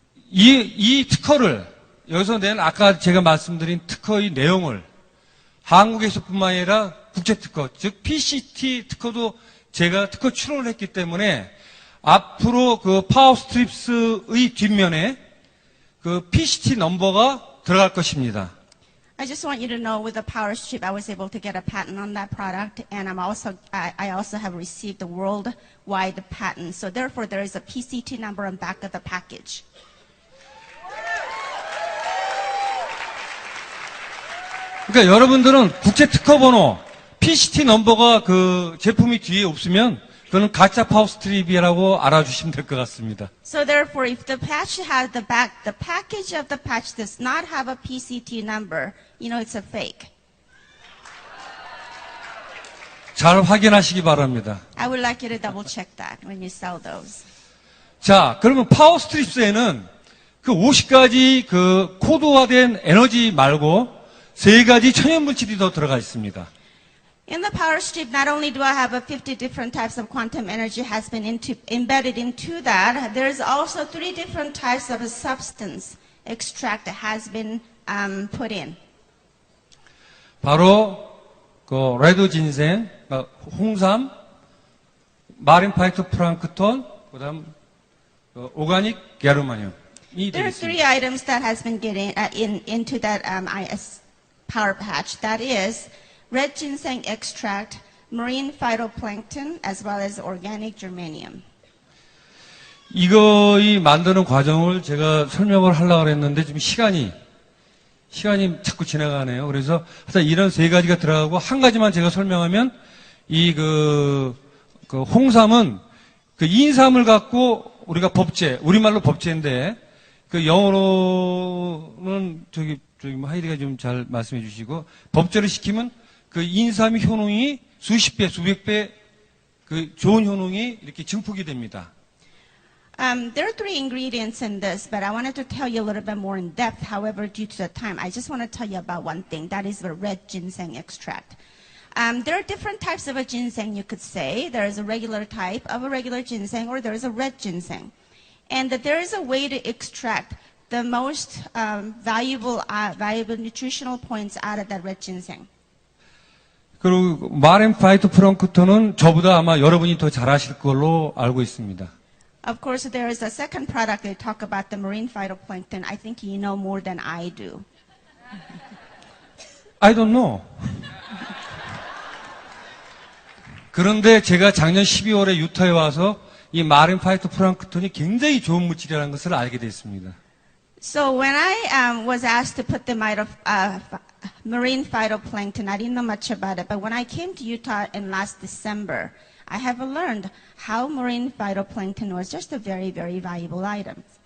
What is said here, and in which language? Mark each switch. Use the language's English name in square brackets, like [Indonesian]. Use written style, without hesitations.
[Korean] 이 특허를 여기서 낸 아까 제가 말씀드린 특허의 내용을 한국에서뿐만 아니라 국제 특허, 즉 PCT 특허도 제가 특허 출원을 했기 때문에 앞으로 그 파워스트립스의 뒷면에 그 PCT 넘버가 들어갈 것입니다. [English] I just want you to know with the power strip, I was able to get a patent on that product, and I also have received the worldwide patent. So therefore, there is a PCT number on back of the package. [Korean] 그러니까 여러분들은 국제 특허 번호, PCT 넘버가 그 제품이 뒤에 없으면 그거는 가짜 파워 스트립이라고 알아주시면 될 것 같습니다. [English] So therefore, if the patch has the package of the patch does not have a PCT number, you know it's a fake. [Korean] 잘 확인하시기 바랍니다. [English] I would like you to double check that when you sell those. [Korean] 자, 그러면 파워 스트립스에는 그 50가지 그 코드화된 에너지 말고 3가지 천연 물질이 더 들어가 있습니다. [English] In the power strip, not only do I have 50 different types of quantum energy has been embedded into that, there's also 3 different types of a substance extract that has been put in. [Korean] 바로 그 레드 진생, 홍삼, 마린 파이토 프랑크톤, 그다음 오가닉 게르마늄이 [English] There are 3 items that has been getting into that IS power patch. That is red ginseng extract, marine phytoplankton, as well as organic germanium. [Korean] 이거이 만드는 과정을 제가 설명을 하려고 했는데 지금 시간이 자꾸 지나가네요. 그래서 하여튼 이런 3가지가 들어가고 한 가지만 제가 설명하면 그 홍삼은 그 인삼을 갖고 우리가 법제, 우리말로 법제인데 그 영어로는 저기 하이디가 좀 잘 말씀해 주시고 법제를 시키면 그 인삼의 효능이 수십 배, 수백 배 그 좋은 효능이 이렇게 증폭이 됩니다. [English] There are 3 ingredients in this, but I wanted to tell you a little bit more in depth. However, due to the time, I just want to tell you about one thing. That is the red ginseng extract. There are different types of a ginseng, you could say. There is a regular type of a regular ginseng, or there is a red ginseng. And that there is a way to extract the most valuable nutritional points out of that red ginseng. [Korean] 그리고 마린 파이토 프랑크톤은 저보다 아마 여러분이 더 잘 아실 걸로 알고 있습니다. [English] Of course, there is a second product they talk about, the marine phytoplankton. I think you know more than I do. I don't know. [Korean] 그런데 제가 작년 12월에 유타에 와서 이 마린 파이토 프랑크톤이 굉장히 좋은 물질이라는 것을 알게 됐습니다. [English] So when I was asked to put the marine phytoplankton, I didn't know much about it. But when I came to Utah in last December, I have learned how marine phytoplankton was just a very, very valuable item.